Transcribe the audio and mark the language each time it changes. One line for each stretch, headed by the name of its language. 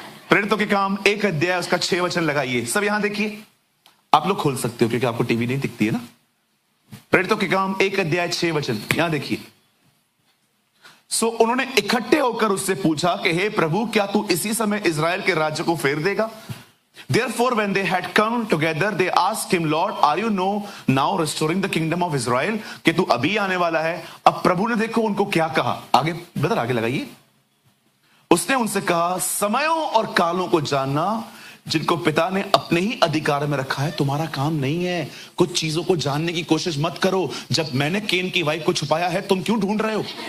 Hindi: प्रेरितों के काम 1 अध्याय उसका 6 वचन लगाइए। सब यहां देखिए, आप लोग खोल सकते हो क्योंकि आपको टीवी नहीं दिखती है ना। प्रेरितों के काम 1 अध्याय 6 वचन, यहां देखिए। सो उन्होंने इकट्ठे होकर उससे पूछा कि हे प्रभु, क्या तू इसी समय इजराइल के राज्य को फेर देगा?
English: Therefore, when they had come together, they asked him, Lord, are you now restoring the kingdom of Israel?
Hindi: कि तू अभी आने वाला है। अब प्रभु ने देखो उनको क्या कहा। आगे ब्रदर आगे लगाइए। उसने उनसे कहा, समयों और कालों को जानना जिनको पिता ने अपने ही अधिकार में रखा है तुम्हारा काम नहीं है। कुछ चीजों को जानने की कोशिश मत करो। जब मैंने केन की वाइफ को छुपाया है, तुम क्यों ढूंढ रहे हो?